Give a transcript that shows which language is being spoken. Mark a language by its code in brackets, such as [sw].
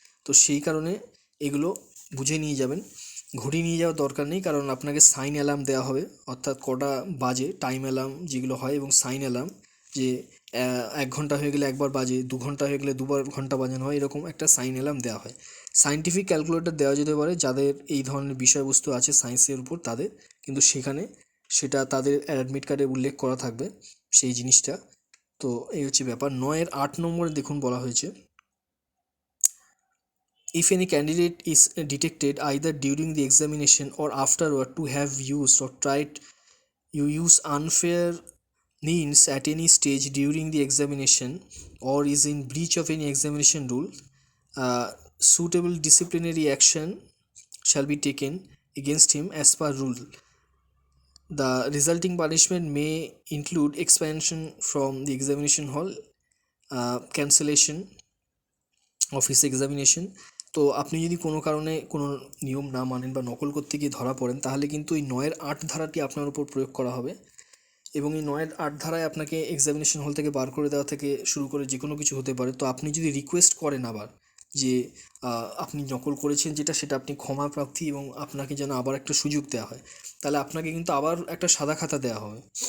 [bn] তো সেই কারণে এগুলো বুঝে নিয়ে যাবেন। ঘড়ি নিয়ে যাওয়ার দরকার নেই, কারণ আপনাকে সাইন অ্যালার্ম দেওয়া হবে, অর্থাৎ কটা বাজে টাইম অ্যালার্ম যেগুলো হয়, এবং সাইন অ্যালার্ম যে 1 ঘন্টা হয়ে গেলে একবার বাজে, 2 ঘন্টা হয়ে গেলে দুবার ঘন্টা বাজানো হয়, এরকম একটা সাইন অ্যালার্ম দেওয়া হয়। সায়েন্টিফিক ক্যালকুলেটর দেওয়া যেতে পারে যাদের এই ধরনের বিষয়বস্তু আছে সায়েন্সের উপর তাদের, কিন্তু সেখানে সেটা তাদের অ্যাডমিট কার্ডে উল্লেখ করা থাকবে সেই জিনিসটা। তো এই হচ্ছে ব্যাপার। 9-8 নম্বরে দেখুন বলা হয়েছে, [en] if any candidate is detected either during the examination or afterward to have used or tried you use unfair means at any stage during the examination or is in breach of any examination rule, suitable disciplinary action shall be taken against him as per rule. The resulting punishment may include expansion from the examination hall, cancellation of his examination। [bn] তো আপনি যদি কোনো কারণে কোনো নিয়ম না মানেন বা নকল করতে গিয়ে ধরা পড়েন, তাহলে কিন্তু এই 9-8 ধারাটি আপনার উপর প্রয়োগ করা হবে, এবং এই 9-8 ধারায় আপনাকে এক্সামিনেশন হল থেকে বার করে দেওয়া থেকে শুরু করে যে কোনো কিছু হতে পারে। তো আপনি যদি রিকোয়েস্ট করেন আবার যে আপনি নকল করেছেন যেটা, সেটা আপনি ক্ষমা প্রার্থী এবং আপনাকে যেন আবার একটা সুযোগ দেওয়া হয়, তাহলে আপনাকে কিন্তু আবার একটা সাদা খাতা দেওয়া হবে।